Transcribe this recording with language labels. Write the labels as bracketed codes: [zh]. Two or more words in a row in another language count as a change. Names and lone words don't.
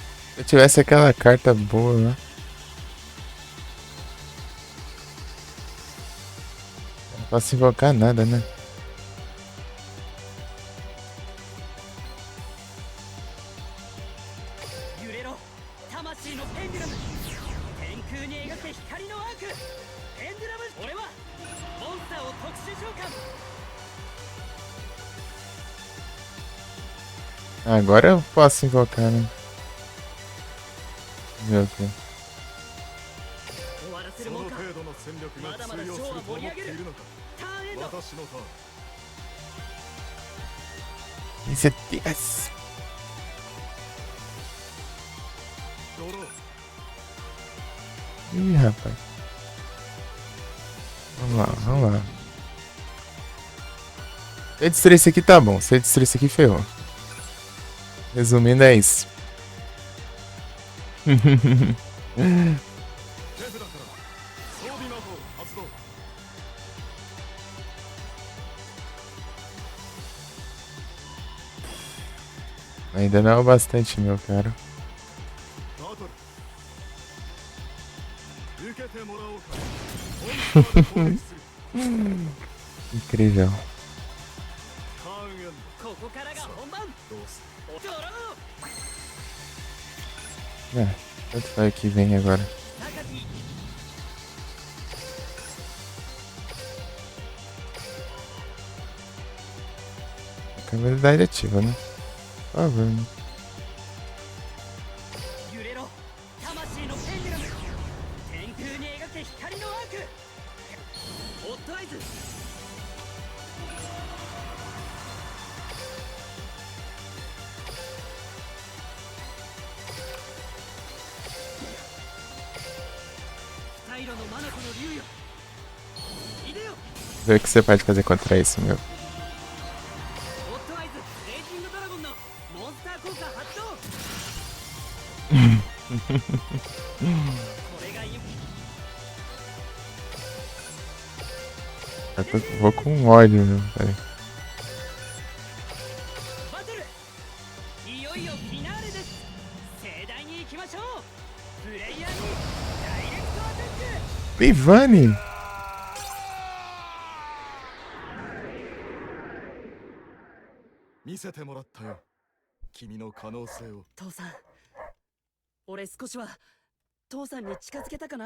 [pt] Se eu tivesse aquela carta boa lá. Não posso invocar nada, né? [ja] 揺れろ魂のペンデュラム天空に描け光のアークペンデュラム俺はモンスターを特殊召喚 [pt] Agora eu posso invocar, né? Meu Deus. [ja] 終わらせそのるもんか程度の戦力がまだまだ通用すると思っているのかターンエンド私のターン [pt] Esse é Deus. [ja] ドロー [pt] Ih, rapaz. Vamos lá, vamos lá. Se eu destruir isso aqui, tá bom. Se eu destruir isso aqui, ferrou. Resumindo, é isso. [ja] 手札から装備魔法発動 [pt] Ainda não é o bastante, meu cara. [ja] バトル受けてもらおうかモンスターで攻撃する [pt] Incrível. [ja] ターンエンここからが本番ドどうすドロー [pt] É, tanto faz que vem agora. 榊 A habilidade ativa, né? Por favor, né? [ja] 揺れろ魂のペンデュラム天空に描け光のアークホットアイズ イロのマナコの竜よいでよ [pt] Ver o que você pode fazer contra isso, meu. [ja] ホットアイズレイジングドラゴンのモンスター効果発動これが [pt] Eu vou com ódio, meu. Peraí. [ja] バトルいよいよフィナーレです盛大に行きましょうプレイヤーにダイレクトアタック [pt] Ivani! [ja] 見せてもらったよ君の可能性を父さん俺少しは父さんに近づけたかな